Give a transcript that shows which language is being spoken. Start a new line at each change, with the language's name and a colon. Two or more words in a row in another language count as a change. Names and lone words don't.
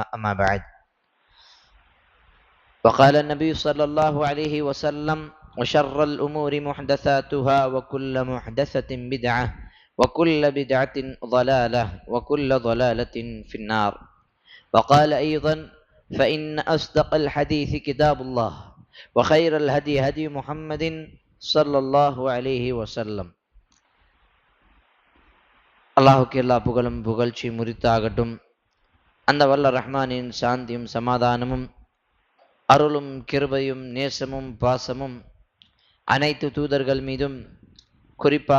Arabic: أما بعد، وقال النبي صلى الله عليه وسلم: وشر الأمور محدثاتها وكل محدثة بدعة وكل بدعة ضلالة وكل ضلالة في النار. وقال أيضا: فإن أصدق الحديث كتاب الله وخير الهدي هدي محمد صلى الله عليه وسلم.
Tamil: அல்லாஹுக்கு எல்லா புகழும் புகழ்ச்சி முரித்தாகட்டும். அந்த வல்ல ரஹ்மானின் சாந்தியும் சமாதானமும் அருளும் கிருபையும் நேசமும் பாசமும் அனைத்து தூதர்கள் மீதும், குறிப்பாக